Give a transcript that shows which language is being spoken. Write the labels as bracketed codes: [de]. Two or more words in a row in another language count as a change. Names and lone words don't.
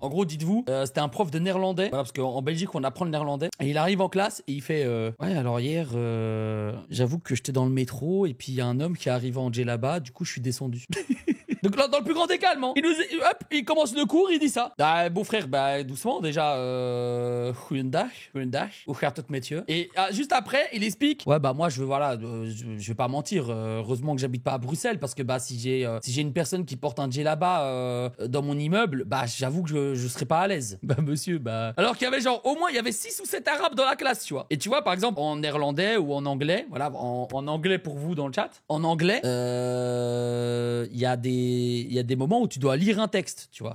[fr] En gros, dites-vous, c'était un prof de néerlandais. Voilà, parce qu'en Belgique, on apprend le néerlandais. Et il arrive en classe et il fait ouais, alors hier, j'avoue que j'étais dans le métro et puis il y a un homme qui est arrivé en djellaba, du coup je suis descendu. Donc là, dans le plus grand des calmes, hein. Il commence le cours, il dit ça. Bah, beau frère, bah, doucement, déjà, [nl] goeiedag, hoe gaat het met je? [fr] Et juste après, il explique, ouais, bah, moi, je vais pas mentir, heureusement que j'habite pas à Bruxelles, parce que, bah, si j'ai une personne qui porte un djellaba, dans mon immeuble, bah, j'avoue que je serais pas à l'aise. Bah, monsieur, bah. Alors qu'il y avait genre, au moins, il y avait 6 ou 7 arabes dans la classe, tu vois. Et tu vois, par exemple, en néerlandais ou en anglais, voilà, en anglais pour vous dans le chat, en anglais, il y a des moments où tu dois lire un texte, tu vois.